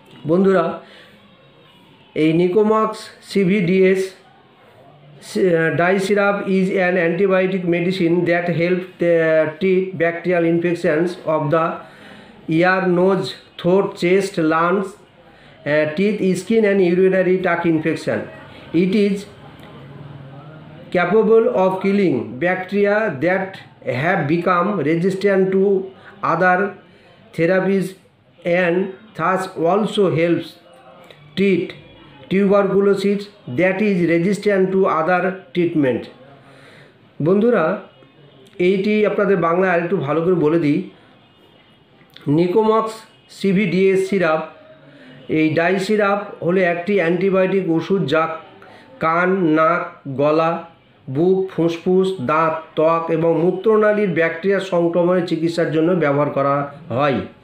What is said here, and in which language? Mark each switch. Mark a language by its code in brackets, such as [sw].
[bn] বন্ধুরা, এই [en] Nicomox CVDS dry syrup is an antibiotic medicine that help treat bacterial infections of the ear, nose, throat, chest, lungs, teeth, skin and urinary tract infection. It is capable of killing bacteria that have become resistant to other therapies and thus also helps treat tuberculosis that is resistant to other treatment. [bn] বন্ধুরা, এইটি আপনাদের বাংলায় আরেকটু ভালো করে বলে দিই। নিকোমক্স সিভিডিএস syrup, এই die syrup হলো একটি অ্যান্টিবায়োটিক ওষুধ যা কান, নাক, গলা, বুক, ফুসফুস, দাঁত, ত্বক এবং মূত্রনালীর ব্যাকটেরিয়া সংক্রমণের চিকিৎসার জন্য ব্যবহার করা হয়।